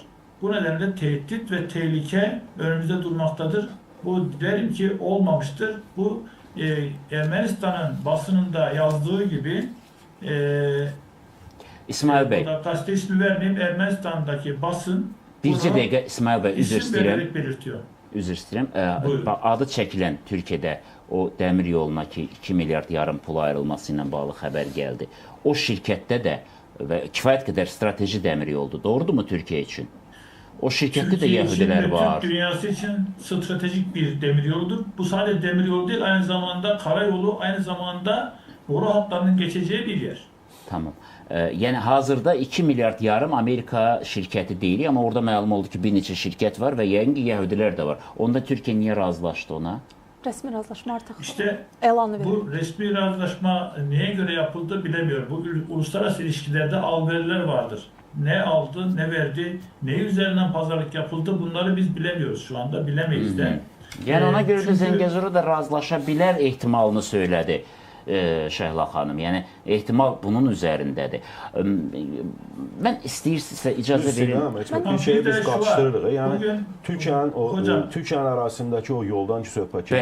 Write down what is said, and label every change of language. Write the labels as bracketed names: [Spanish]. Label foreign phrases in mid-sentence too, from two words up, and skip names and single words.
[Turkish] Bu nedenle tehdit ve tehlike önümüzde durmaktadır. Bu derim ki olmamıştır. Bu Ermenistan'ın basınında yazdığı gibi İsmail Bey, gazete ismi vermeyeyim, Ermenistan'daki basın [Azerbaijani] bircə bunu dəqiqə İsmail Bey, üzr [Turkish] isim [Azerbaijani] istəyirəm. [Turkish] vererek belirtiyor. [Azerbaijani] Üzr istəyirəm. Buyurun. Adı çəkilən Türkiyədə o dəmir yoluna ki 2 milyard yarım pul ayrılması ilə bağlı xəbər gəldi. O şirkətdə də və kifayət qədər strateji dəmir yoldur. Doğrudumu Türkiyə üçün? O şirkətdə də [Turkish] Türkiye için [Azerbaijani] Yahudilər [Turkish] ve [Azerbaijani] var. [Turkish] Türk dünyası için stratejik bir demiryoludur. Bu sadece demiryolu değil, aynı zamanda karayolu, aynı zamanda boru hatlarının geçeceği bir yer. Tamam. [Azerbaijani] Yəni hazırda 2 milyard yarım Amerika şirkəti deyilik, amma orada məlum oldu ki, bir neçə şirkət var və yəqin ki, Yəhudilər də var. Onda Türkiyə niyə razılaşdı ona? Rəsmi razılaşma artıq [Turkish] İşte [Azerbaijani] elanı verildi. [Turkish] bu resmi razılaşma neye göre yapıldı bilemiyorum. Bu uluslararası ilişkilerde al-veriler vardır. Ne aldı, ne verdi, ne üzerinden pazarlık yapıldı bunları biz bilemiyoruz şu anda, bilemeyiz de. [Azerbaijani] Yəni ona görə də [Turkish] Çünkü- [Azerbaijani] Zəngəzura da razılaşa bilər ehtimalını söylədi Şəhla xanım. Yəni ehtimal bunun üzərindədir. Mən istəyirsinizsə icazə verin. Bir şeyi biz qarşıdırırıq. Yəni [Turkish] Bugün [Azerbaijani] Türkiyənin [Turkish] Hocam. [Azerbaijani] Türkiyənin ərazisindəki o yoldan ki söhbət gedir,